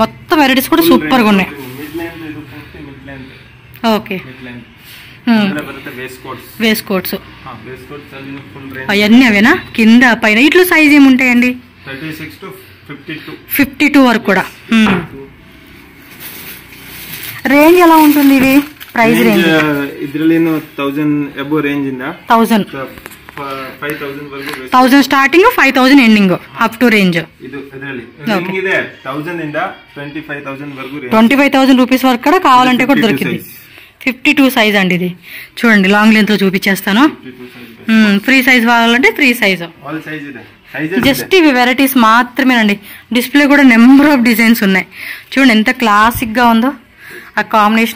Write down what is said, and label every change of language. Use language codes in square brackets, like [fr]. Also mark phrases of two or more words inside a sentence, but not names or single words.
[te] మొత్తం వెరైటీస్ కూడా సూపర్గా ఉన్నాయి. ఓకే, [en] waist coats [te] అవన్నీ అవేనా? కింద పైన ఇట్లా సైజ్ ఏముంటాయండి? 36 to 52 వరకు కూడా. రేంజ్ ఎలా ఉంటుంది ఇది? [en] price range [kn] ಇದರಲ್ಲಿ 1000 [en] above range [kn] ಇಂದ 1000 5000 [en] 1000 starting 5000 ending up to range. [kn] ಇದು ಇದರಲ್ಲಿ ರೇಂಜ್ ಇದೆ 1000 ಇಂದ 25000 ವರೆಗೂ ರೇಂಜ್. [te] 25000 రూపీస్ వరకు కూడా కావాలంటే కూడా దొరుకుతుంది. 52 సైజ్ అండి ఇది. చూడండి [en] long length [te] లో చూపించేస్తాను. [en] free size [te] కావాలంటే [en] free size. [te] జస్ట్ ఇవి వెరైటీస్ మాత్రమేనండి. డిస్ప్లే కూడా [en] number of designs [te] ఉన్నాయి. చూడండి ఎంత క్లాసిక్ గా ఉందో ఆ కాంబినేషన్.